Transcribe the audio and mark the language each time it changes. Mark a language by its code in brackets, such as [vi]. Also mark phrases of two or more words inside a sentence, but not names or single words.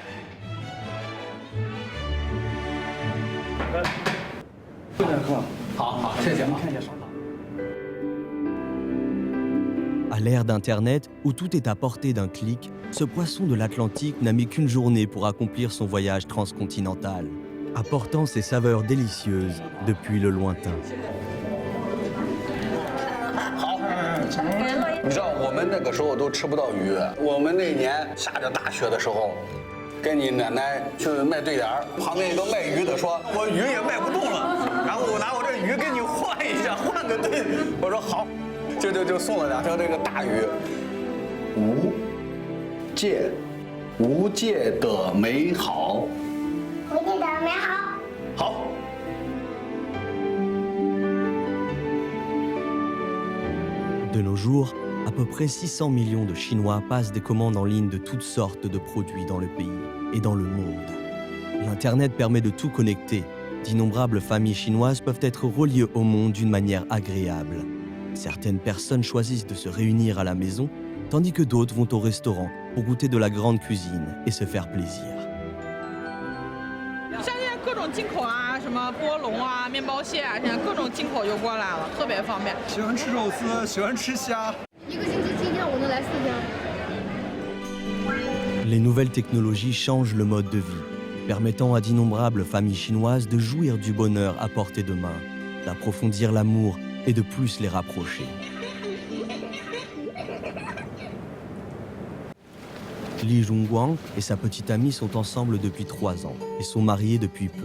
[fr] À l'ère d'Internet, où tout est à portée d'un clic, ce poisson de l'Atlantique n'a mis qu'une journée pour accomplir son voyage transcontinental, apportant ses saveurs délicieuses depuis le lointain. [zh] 你知道我们那个时候都吃不到鱼，我们那年下着大雪的时候，跟你奶奶去卖对联儿，旁边一个卖鱼的说：“我鱼也卖不动了，然后我拿我这鱼跟你换一下，换个对。” 我说好，就送了2条这个大鱼。无界的美好，无界的美好。好。 [fr] De nos jours, à peu près 600 millions de Chinois passent des commandes en ligne de toutes sortes de produits dans le pays et dans le monde. L'Internet permet de tout connecter. D'innombrables familles chinoises peuvent être reliées au monde d'une manière agréable. Certaines personnes choisissent de se réunir à la maison, tandis que d'autres vont au restaurant pour goûter de la grande cuisine et se faire plaisir. [zh] 像现在各种进口啊，什么波龙啊、面包蟹啊，现在各种进口就过来了，特别方便。喜欢吃肉丝，喜欢吃虾。一个星期7天，我能来4天。 [fr] Les nouvelles technologies changent le mode de vie, permettant à d'innombrables familles chinoises de jouir du bonheur à portée de main, d'approfondir l'amour et de plus les rapprocher. Li Zhongguang et sa petite amie sont ensemble depuis 3 ans et sont mariés depuis peu.